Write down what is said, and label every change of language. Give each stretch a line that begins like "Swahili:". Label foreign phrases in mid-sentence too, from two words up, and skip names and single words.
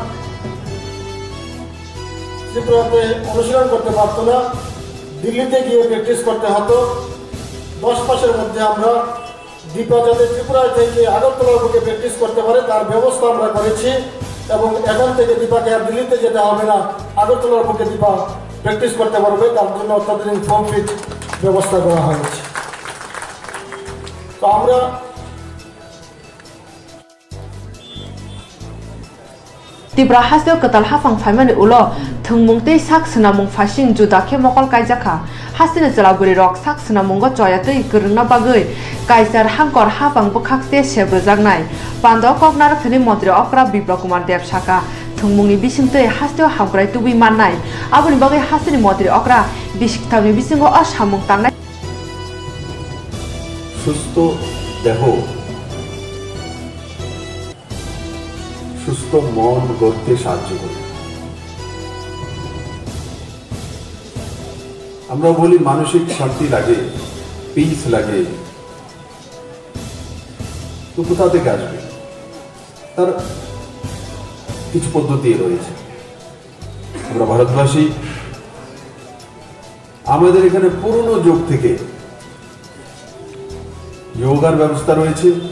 Bangla: ত্রিপুরাতে অনুশীলন করতে পারত না দিল্লিতে গিয়ে প্র্যাকটিস করতে হতো 10 মাসের মধ্যে আমরা দীপা যাতে ত্রিপুরা থেকে আগরতলার বুকে প্র্যাকটিস করতে পারে তার ব্যবস্থা আমরা করেছি এবং এখন থেকে দীপাকে আর দিল্লিতে যেতে হবে না আগরতলার বুকে দীপা প্র্যাকটিস করতে পারবে তার জন্য অত্যাধুনিক ফর্ম ফিট ব্যবস্থা করা হয়েছে তো আমরা
Kok Borok: Tripura haste katal hafang phaimani ulo thungmungtei saksnamung phasing judakhe mokol kaijaka hasine jalaburi rok saksnamungo choyatei gurungna bagui kaisar hangkor hafang bukhakse sebrujaknai Pandau Kokborok thani mantri okra biplop kumar dev Shaka thungmungni bisingtei haste hamkrai tubui mannai aboni bagai hasini mantri okra bisiktamni bisingo asamung tangnai
Bangla: সুস্থ দেহ সুস্থ মন গড়তে সাহায্য করে আমরা বলি মানসিক শান্তি লাগে পিস লাগে তো কোথা থেকে আসবে তার কিছু পদ্ধতি রয়েছে আমরা ভারতবাসী আমাদের এখানে পুরনো যুগ থেকে যোগার ব্যবস্থা রয়েছে